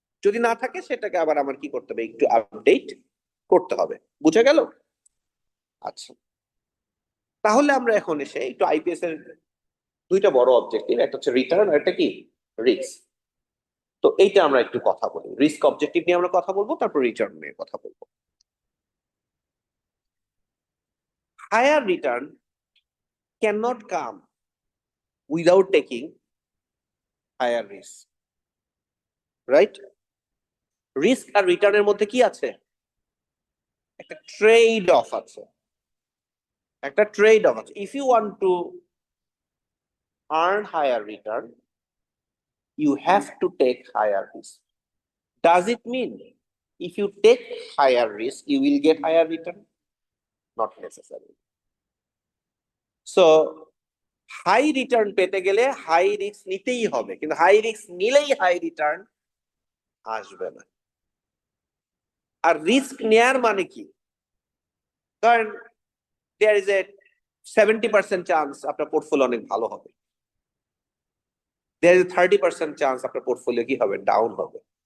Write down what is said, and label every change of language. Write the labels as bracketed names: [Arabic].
[Bangla] যদি না থাকে সেটাকে আবার আমার কি করতে হবে, একটু আপডেট করতে হবে। বুঝা গেল? আচ্ছা, তাহলে আমরা এখন এসে একটু আইপিএস এর দুইটা বড় অবজেক্টিভ, একটা হচ্ছে রিটার্ন আর একটা কি, রিস্ক। তো এইটা আমরা একটু কথা বলি, রিস্ক অবজেক্টিভ নিয়ে আমরা কথা বলবো, তারপর রিটার্ন নিয়ে কথা বলবো। [English] higher return cannot come without taking higher risk, [Bangla] right? Risk আর রিটার্নের মধ্যে কি আছে, একটা ট্রেড অফ আছে, একটা ট্রেড অফ আছে। [English] If you want to earn higher return, you have to take higher risk. Does it mean if you take higher risk you will get higher return? Not necessarily. [Bangla] So high return পেতে গেলে high risk নিতেই হবে, কিন্তু high risk নিলেই high return আসবে না। আর risk নেয়ার মানে কি, কারণ [English] there is a 70% chance [Bangla] আপনার পোর্টফোলিও অনেক ভালো হবে, [English] there is 30% chance [Bangla] আপনার পোর্টফোলিও কি হবে, ডাউন হবে।